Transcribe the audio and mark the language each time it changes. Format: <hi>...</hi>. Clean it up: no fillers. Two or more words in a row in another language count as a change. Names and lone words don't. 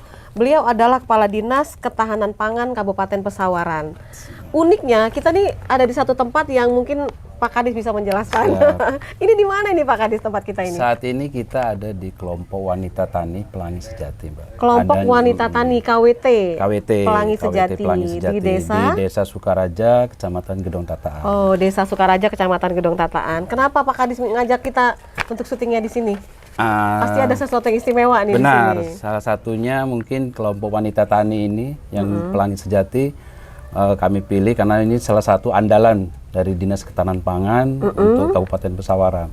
<id>Beliau adalah Kepala Dinas Ketahanan Pangan Kabupaten Pesawaran. Uniknya kita nih ada di satu tempat yang mungkin Pak Kadis bisa menjelaskan. Ini di mana ini Pak Kadis tempat kita ini? Saat ini kita ada di kelompok wanita tani Pelangi Sejati, Mbak. Kelompok wanita tani KWT. Pelangi Sejati. Di Desa Sukaraja, Kecamatan Gedong Tataan. Oh, Desa Sukaraja, Kecamatan Gedong Tataan. Kenapa Pak Kadis mengajak kita untuk syutingnya di sini? Pasti ada sesuatu yang istimewa nih. Benar, di sini. salah satunya mungkin kelompok wanita tani ini yang Pelangi Sejati kami pilih karena ini salah satu andalan dari Dinas Ketahanan Pangan untuk Kabupaten Pesawaran.</id>